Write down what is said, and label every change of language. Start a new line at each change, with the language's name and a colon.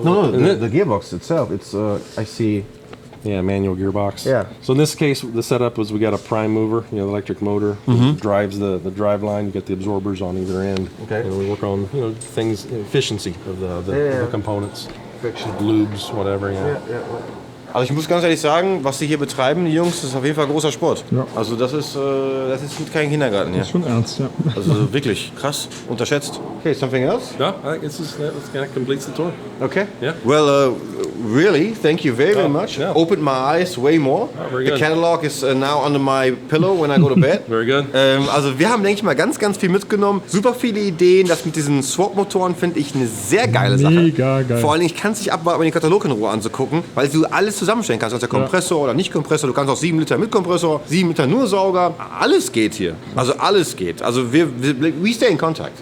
English: the gearbox itself. It's I see. Yeah, manual gearbox. Yeah. So in this case, the setup was we got a prime mover, the electric motor, drives the drive line. You get the absorbers on either end. Okay. And we work on things, efficiency of the components, Friction, lubes, whatever. Yeah.
German: Also ich muss ganz ehrlich sagen, was die hier betreiben, die Jungs, das ist auf jeden Fall großer Sport. Ja. Also das ist kein Kindergarten hier. Das ist schon ernst, ja. Also wirklich krass, unterschätzt.
English: Okay, something else? No, I think that kind of completes the tour. Okay. Yeah. Well, really, thank you very much. Yeah. Opened my eyes way more. Oh, very The good. catalog is now under my pillow when I go to bed. Very good.
German: Also wir haben, denke ich mal, ganz, ganz viel mitgenommen. Super viele Ideen. Das mit diesen Swap-Motoren finde ich eine sehr geile Sache. Mega geil. Vor allen Dingen, ich kann es nicht abwarten, den Katalog in Ruhe anzugucken, weil du alles zusammenstellen kannst. Also der Kompressor oder nicht Kompressor. Du kannst auch 7 Liter mit Kompressor, 7 Liter nur Sauger. Alles geht hier. Also alles geht. Also
English: we stay in contact.